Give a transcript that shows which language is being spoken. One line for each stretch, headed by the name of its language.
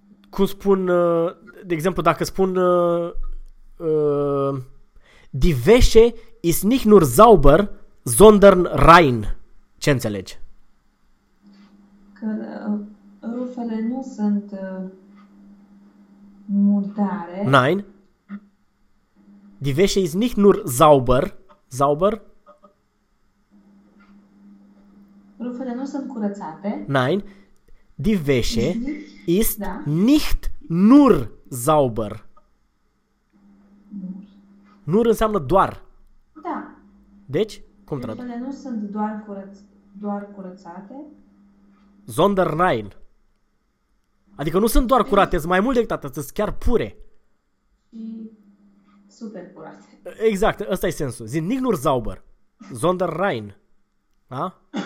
Romanian: Cum spun, de exemplu, dacă spun
German: Die Wäsche ist nicht nur sauber, sondern rein.
Romanian: Ce înțelegi? Că rufele nu sunt murdare.
German: Nein. Die Wäsche ist nicht nur sauber, sauber.
Romanian: Rufele nu sunt curățate.
German: Nein. Die Wäsche
Romanian: Nici.
German: ist
Romanian: Da.
German: nicht nur sauber.
Romanian: Nur înseamnă doar. Da. Deci, cum traduc? Rufele nu sunt doar curățate.
German: Sondern rein.
Romanian: Adică nu sunt doar curate, sunt mai mult decât atât, sunt chiar pure. Super curate. Exact, ăsta e sensul. Zic,
German: nicht nur sauber, sondern rein. Da?